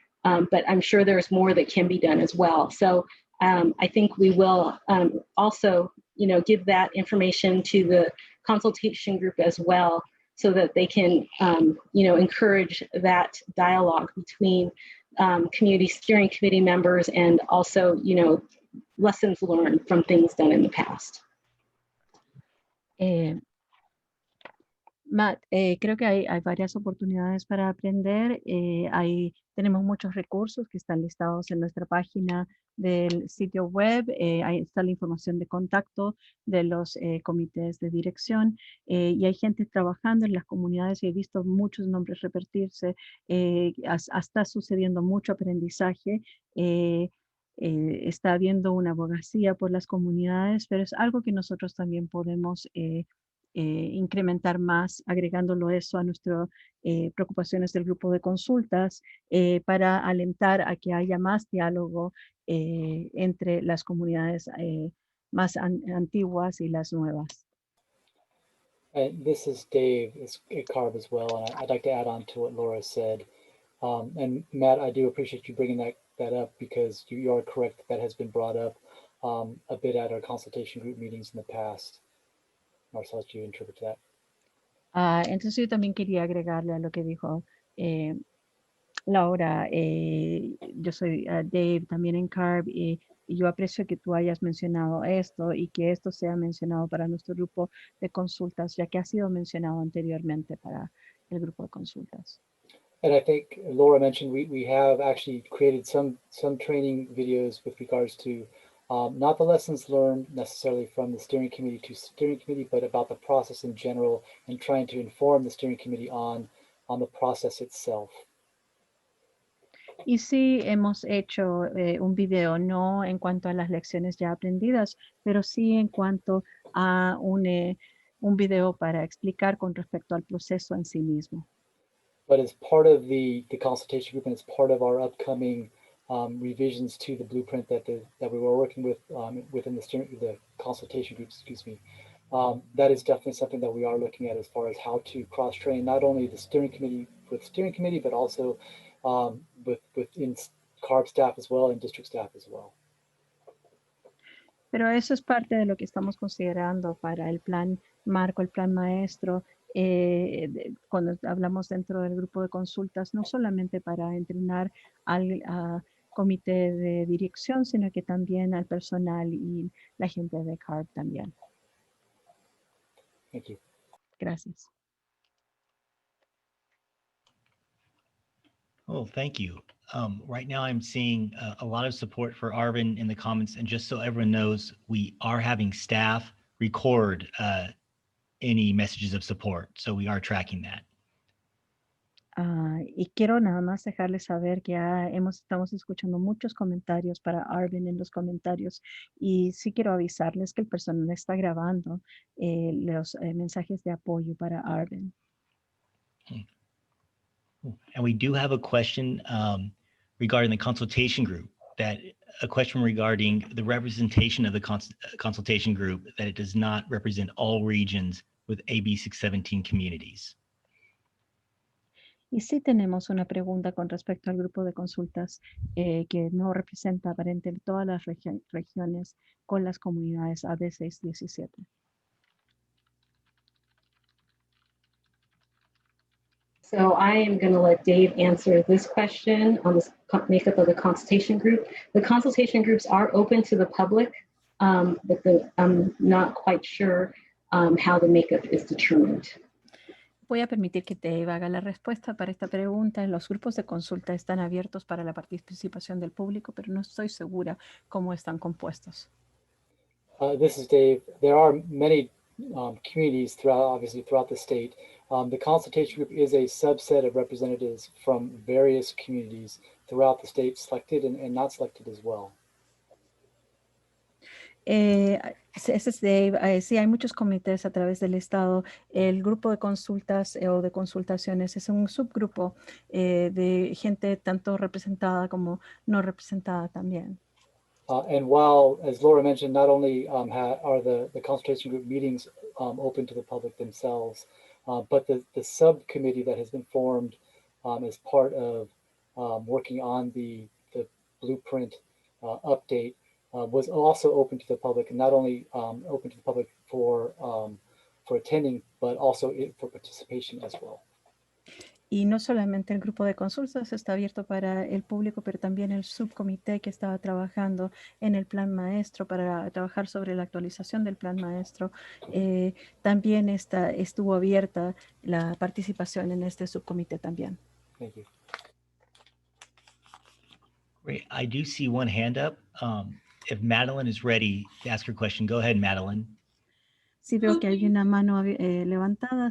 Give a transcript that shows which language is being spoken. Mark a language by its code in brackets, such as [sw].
[en] But I'm sure there's more that can be done as well. So I think we will also, give that information to the consultation group as well, so that they can, encourage that dialogue between community steering committee members and also, lessons learned from things done in the past. [es] Matt, creo que hay varias oportunidades para aprender. Tenemos muchos recursos que están listados en nuestra página del sitio web. Ahí está la información de contacto de los comités de dirección. Y hay gente trabajando en las comunidades y he visto muchos nombres repetirse. Está sucediendo mucho aprendizaje. Está habiendo una abogacía por las comunidades, pero es algo que nosotros también podemos incrementar más, agregándolo eso a nuestras preocupaciones del grupo de consultas para alentar a que haya más diálogo entre las comunidades más antiguas y las nuevas. [en] This is Dave Carb as well, and I'd like to add on to what Laura said. And Matt, I do appreciate you bringing that up, because you are correct, that has been brought up a bit at our consultation group meetings in the past. Marcel, do you interpret that? [es] Entonces yo también quería agregarle a lo que dijo Laura. Yo soy Dave también en CARB y yo aprecio que tú hayas mencionado esto y que esto sea mencionado para nuestro grupo de consultas, ya que ha sido mencionado anteriormente para el grupo de consultas. [en] And I think Laura mentioned we have actually created some training videos with regards to not the lessons learned necessarily from the steering committee to steering committee, but about the process in general and trying to inform the steering committee on the process itself. [es] Y sí, hemos hecho un video, no en cuanto a las lecciones ya aprendidas, pero sí en cuanto a un video para explicar con respecto al proceso en sí mismo. [en] But as part of the consultation group and as part of our upcoming revisions to the blueprint that we were working with within the consultation group, that is definitely something that we are looking at as far as how to cross-train not only the steering committee with steering committee, but also within CARB staff as well and district staff as well. [es] Pero eso es parte de lo que estamos considerando para el plan marco, el plan maestro, cuando hablamos dentro del grupo de consultas, no solamente para entrenar al comité de dirección, sino que también al personal y la gente de CARB también. [en] Thank you. [es] Gracias. [en] Oh, thank you. Right now I'm seeing a lot of support for Arvind in the comments, and just so everyone knows, we are having staff record any messages of support, so we are tracking that. [es] Y quiero nada más dejarles saber que ya estamos escuchando muchos comentarios para Arvind en los comentarios, y sí quiero avisarles que el personal está grabando los mensajes de apoyo para Arvind. [en] And we do have a question regarding the consultation group, a question regarding the representation of the consultation group, that it does not represent all regions with AB 617 communities. [es] Y sí tenemos una pregunta con respecto al grupo de consultas que no representa aparentemente todas las regiones con las comunidades AB 617. [en] So I am going to let Dave answer this question on the makeup of the consultation group. The consultation groups are open to the public, but I'm not quite sure how the makeup is determined. [es] Voy a permitir que Dave haga la respuesta para esta pregunta. Los grupos de consulta están abiertos para la participación del público, pero no estoy segura cómo están compuestos. [en] This is Dave. There are many communities throughout the state. The consultation group is a subset of representatives from various communities throughout the state, selected and not selected as well. [es] Ese es Dave. Sí, hay muchos comités a través del estado. El grupo de consultas o de consultaciones es un subgrupo de gente tanto representada como no representada también. [en] And while, as Laura mentioned, not only are the consultation group meetings open to the public themselves, but the subcommittee that has been formed as part of working on the blueprint update was also open to the public, and not only open to the public for attending, but also for participation as well. [es] Y no solamente el grupo de consultas está abierto para el público, pero también el subcomité que estaba trabajando en el plan maestro para trabajar sobre la actualización del plan maestro. También estuvo abierta la participación en este subcomité también. [en] Thank you. Great. I do see one hand up. If Madeline is ready to ask her question, go ahead, Madeline. [es] Sí, veo que hay una mano levantada.